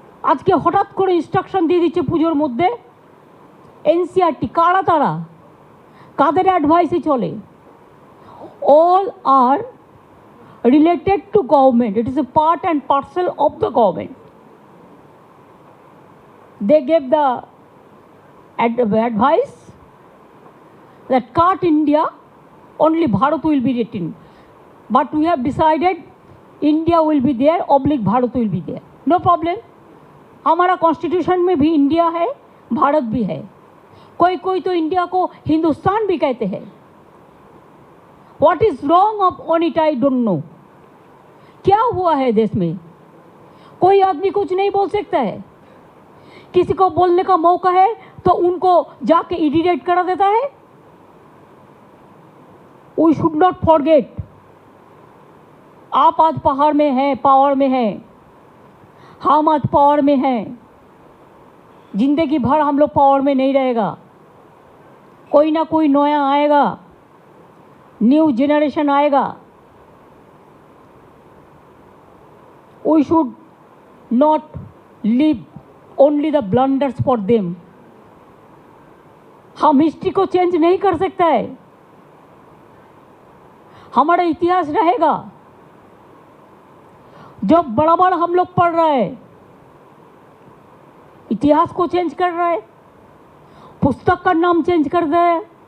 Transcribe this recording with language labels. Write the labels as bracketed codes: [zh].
[bn] আজকে হঠাৎ করে ইনস্ট্রাকশন দিয়ে দিচ্ছে পুজোর মধ্যে এনসিআরটি। কারা তারা? কাদের অ্যাডভাইসে চলে? [en] All are related to government. It is a part and parcel of the government. They gave the advice that cut India, only Bharat will be written. But we have decided India will be there, oblique Bharat will be there. No problem. [hi] हमारा constitution में भी India है, भारत भी है। कोई कोई तो India को हिंदुस्तान भी कहते हैं। [en] What is wrong on it I don't know. [hi] क्या हुआ है देश में? कोई आदमी कुछ नहीं बोल सकता है। किसी को बोलने का मौका है तो उनको जाके इरिटेट करा देता है। [en] we should not forget, [hi] आप आज पहाड़ में हैं, पावर में हैं, हम आज पावर में हैं। जिंदगी भर हम लोग पावर में नहीं रहेगा, कोई ना कोई नया आएगा, न्यू जनरेशन आएगा। [en] We should not live only the blunders for them. [hi] हम हिस्ट्री को चेंज नहीं कर सकता है, हमारा इतिहास रहेगा। जो बड़ा बड़ा हम लोग पढ़ रहे हैं, इतिहास को चेंज कर रहे हैं, पुस्तक का नाम चेंज कर रहे हैं।